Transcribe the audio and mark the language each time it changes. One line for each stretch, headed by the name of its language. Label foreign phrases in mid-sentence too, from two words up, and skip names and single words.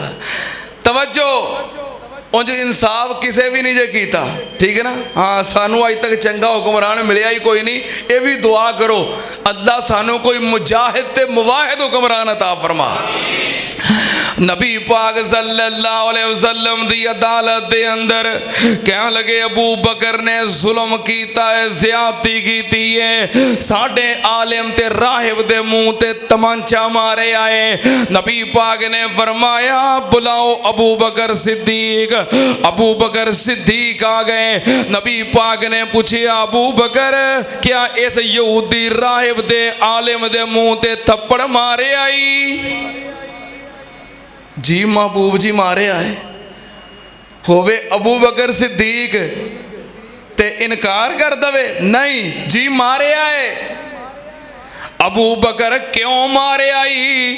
Punjabi: توجو، اونج انصاف کسے وی نہیں جے کیتا، ٹھیک ہے نا. ہاں سانوں اج تک چنگا حکمران ملیا ہی کوئی نہیں، یہ بھی دعا کرو اللہ سانوں کوئی مجاہد تے مواحد حکمران عطا فرما. نبی پاک
Arabic: صلى الله عليه وسلم
Punjabi: دی عدالت دے اندر کہن لگے ابو بکر نے ظلم کیتا ہے، زیادتی کیتی ہے، ساڈے عالم تے راہب دے منہ تے طمانچہ مارے آئے. نبی پاک نے فرمایا بلاؤ ابو بکر صدیق. ابو بکر صدیق آ گئے۔ نبی پاک نے پچھیا ابو بکر کیا اس یہودی راہب دے عالم دے منہ تے تھپڑ مارے آئی? جی محبوب جی مارے آئے. ہووے ابو بکر صدیق تے انکار کر دوے نہیں جی مارے آئے. ابو بکر کیوں مارے آئی?